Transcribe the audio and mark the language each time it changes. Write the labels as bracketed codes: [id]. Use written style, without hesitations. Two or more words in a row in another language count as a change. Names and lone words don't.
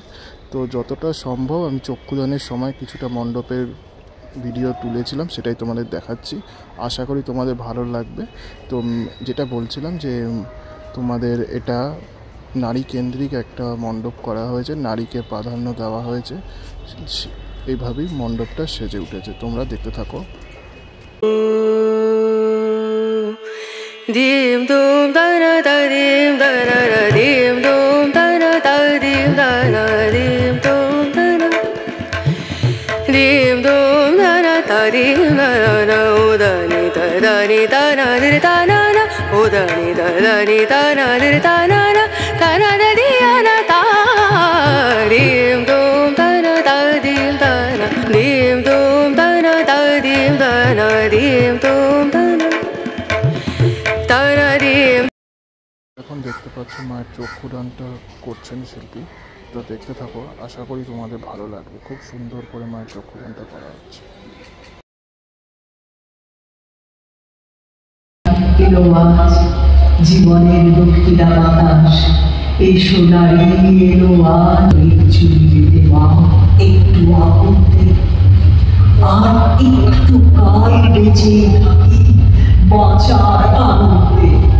[bn] তো যতটা সম্ভব আমি চক্ষুদানের সময় কিছুটা মণ্ডপের ভিডিও তুলেছিলাম, সেটাই তোমাদের দেখাচ্ছি। আশা করি তোমাদের ভালো লাগবে। তো যেটা বলছিলাম যে তোমাদের এটা নারী কেন্দ্রিক একটা মণ্ডপ করা হয়েছে, নারীকে প্রাধান্য দেওয়া হয়েছে, এইভাবেই মণ্ডপটা সেজে উঠেছে। তোমরা দেখতে থাকো। dim dum dana da dim dana da dim dum dana da dim dana dim dum dana dim dum dana da dim dana udani da dani dana dir dana na udani da dani dana dir dana na dana da diana da dim dum dana da dim dana dim dum dana da dim dana dim dum dana। এখন দেখতে পাচ্ছ মায়ের চক্ষুদানটা করছেন শিল্পী। তো দেখতে থাকো, আশা করি তোমাদের ভালো লাগবে। খুব সুন্দর করে মায়ের চক্ষুদানটা করা হচ্ছে। জীবনের দক্ষিণা বাতাস এই সোনারি এলো আজ চুরি দিতে মা একটু আপত্তি আর একটু কাল বেঁচে থাকি বাঁচার আনন্দে।